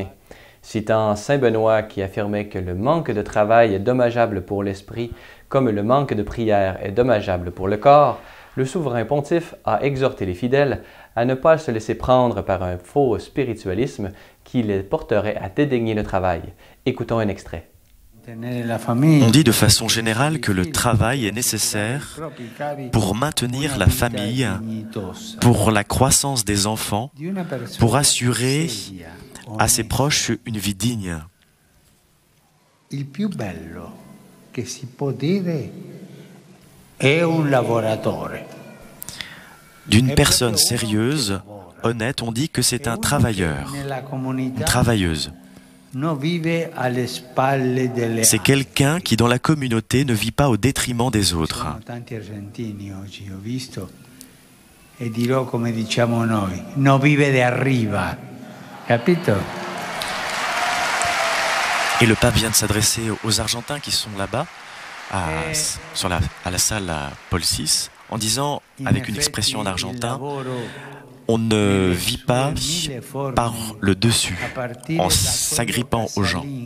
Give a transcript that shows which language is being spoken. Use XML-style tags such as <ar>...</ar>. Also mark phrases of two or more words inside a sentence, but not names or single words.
<fr>Citant Saint Benoît qui affirmait que le manque de travail est dommageable pour l'esprit comme le manque de prière est dommageable pour le corps, le souverain pontife a exhorté les fidèles à ne pas se laisser prendre par un faux spiritualisme qui les porterait à dédaigner le travail. Écoutons un extrait. On dit de façon générale que le travail est nécessaire pour maintenir la famille, pour la croissance des enfants, pour assurer à ses proches une vie digne.</fr> <it>Il più bello che si può dire è un lavoratore.</it> <fr>D'une personne sérieuse, honnête, on dit que c'est un travailleur, une travailleuse. C'est quelqu'un qui, dans la communauté, ne vit pas au détriment des autres.</fr> <it>E dirò come diciamo noi, non</it> <es>vive de arriva,</es> <it>capito?</it> <fr>Et le pape vient de s'adresser aux Argentins qui sont là-bas, à la salle à Paul VI, en disant, avec une expression en argentin, on ne vit pas par le dessus, en s'agrippant aux gens.</fr>